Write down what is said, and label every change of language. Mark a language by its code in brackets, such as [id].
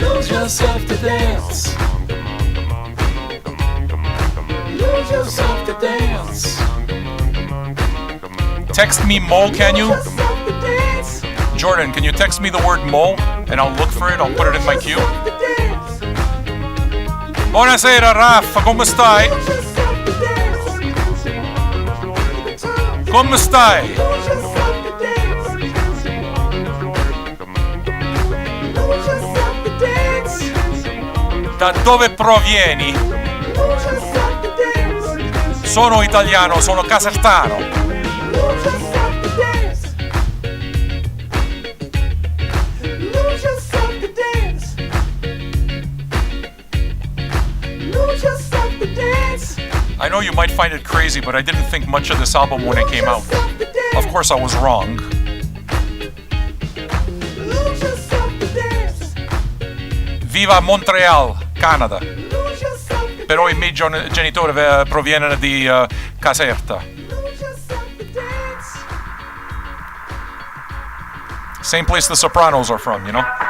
[en] Lose yourself to dance. Lose yourself to dance. Text me Mo, can you? Lose yourself to dance. Jordan, can you text me the word Mo? And I'll look for it, I'll put it in my queue. Lose yourself to dance. [it] Buonasera Raffa, come stai? [en] Lose yourself to dance. [it] Come stai? [en] Lose yourself to dance. Lose yourself to dance. [it] Da dove provieni? [en] Lose yourself to dance. [it] Sono italiano, sono casertano. [en] Lose yourself to dance. Lose yourself to dance. Lose yourself to dance. I know you might find it crazy, but I didn't think much of this album when it came out. Of course I was wrong. Lose yourself to dance. [it] Viva Montreal, Canada. [en] Lose yourself to [it] Però i miei genitori proviene di Caserta. [en] Lose yourself to dance. Same place the Sopranos are from, you know?